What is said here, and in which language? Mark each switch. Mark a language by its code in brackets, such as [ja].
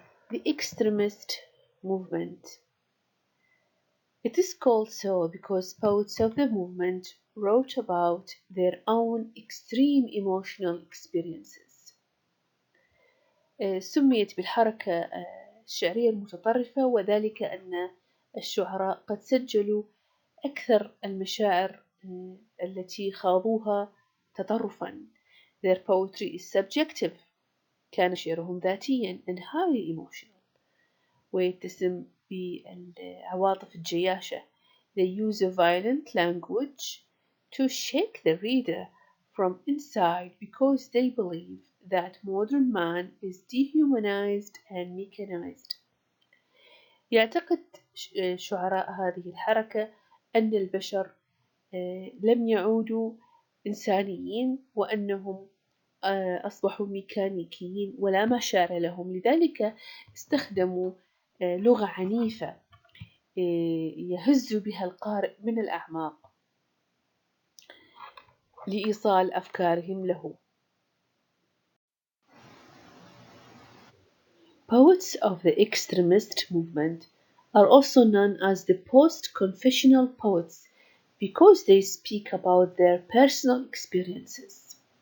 [en] The extremist movement. It is called so because poets of the movement wrote about their own extreme emotional experiences. [ar] سميت بالحركة الشعرية المتطرفة وذلك أن الشعراء قد سجلوا أكثر المشاعر التي خاضوها تطرفا. [en] Their poetry is subjective. [ar] كان شعرهم ذاتيا [en] and highly emotional. [ar] ويتسم بالعواطف الجياشة. [en] They use a violent language to shake the reader from inside because they believe that modern man is dehumanized and mechanized. [ar] يعتقد شعراء هذه الحركة أن البشر لم يعودوا إنسانيين وأنهم أصبحوا ميكانيكيين ولا مشاعر لهم، لذلك استخدموا لغة عنيفة يهز بها القارئ من الأعماق لإيصال أفكارهم له. [en] Poets of the extremist movement are also known as the post-confessional poets because they speak about their personal experiences.